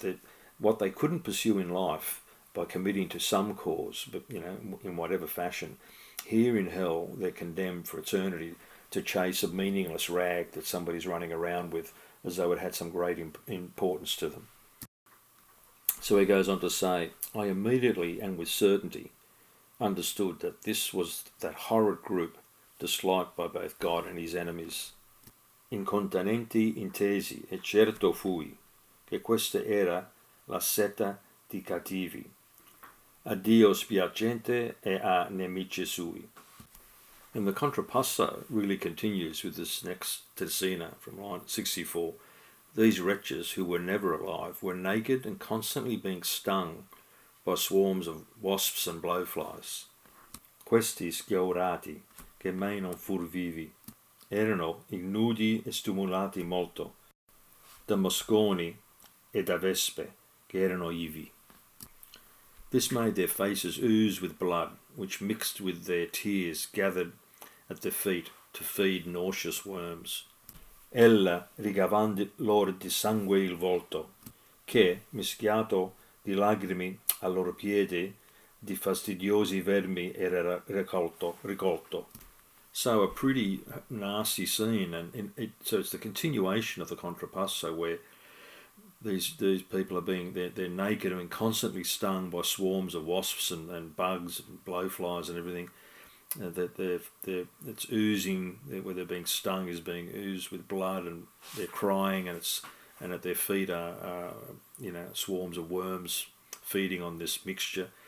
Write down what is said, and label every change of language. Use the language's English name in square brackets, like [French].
[English] That what they couldn't pursue in life by committing to some cause, but in whatever fashion, here in hell they're condemned for eternity to chase a meaningless rag that somebody's running around with, as though it had some great importance to them. So he goes on to say, I immediately and with certainty understood that this was that horrid group disliked by both God and his enemies. [Italian] Incontanenti intesi, e certo fui, che questa era la setta di cattivi, a Dio spiacente e a nemici sui. [English] And the contrapasso really continues with this next terzina from line 64. These wretches who were never alive were naked and constantly being stung by swarms of wasps and blowflies. [Italian] Questi schiaurati, che mai non fur vivi, erano ignudi e stimolati molto da mosconi e da vespe, che erano ivi. [English] This made their faces ooze with blood, which mixed with their tears gathered at their feet to feed nauseous worms. [Italian] Ella rigavandi loro di sangue il volto, che, mischiato di lacrime al loro piede, di fastidiosi vermi era ricolto. [English] So a pretty nasty scene, and so it's the continuation of the contrapasso where these people are they're naked and constantly stung by swarms of wasps and bugs and blowflies and everything. That it's oozing, where they're being stung is being oozed with blood, and they're crying, and at their feet are swarms of worms feeding on this mixture.